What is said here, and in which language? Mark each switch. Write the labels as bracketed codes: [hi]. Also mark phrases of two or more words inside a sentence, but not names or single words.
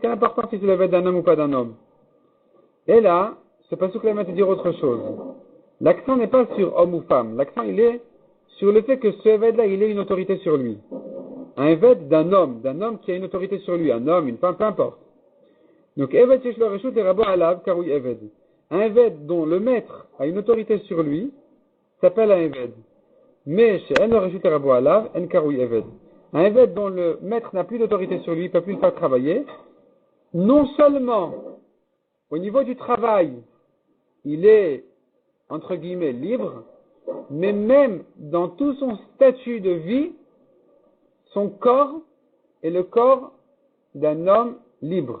[fr] Quelle importance si c'est le Eved d'un homme ou pas d'un homme? Et là, ce pasuk-là va te dire autre chose. L'accent n'est pas sur homme ou femme. L'accent, il est sur le fait que ce Eved-là, il ait une autorité sur lui. Un Eved d'un homme qui a une autorité sur lui. Un homme, une femme, peu importe. Donc, [he] עבד שיש לו רשות את רבו עליו קרוי עבד. [fr] Un Eved dont le maître a une autorité sur lui s'appelle un Eved. Mais chez [he] אין לו רשות את רבו עליו, אין קרוי עבד. [fr] Un Eved dont le maître n'a plus d'autorité sur lui, ne peut plus le faire travailler, non seulement au niveau du travail, il est, entre guillemets, libre, mais même dans tout son statut de vie, son corps est le corps d'un homme libre.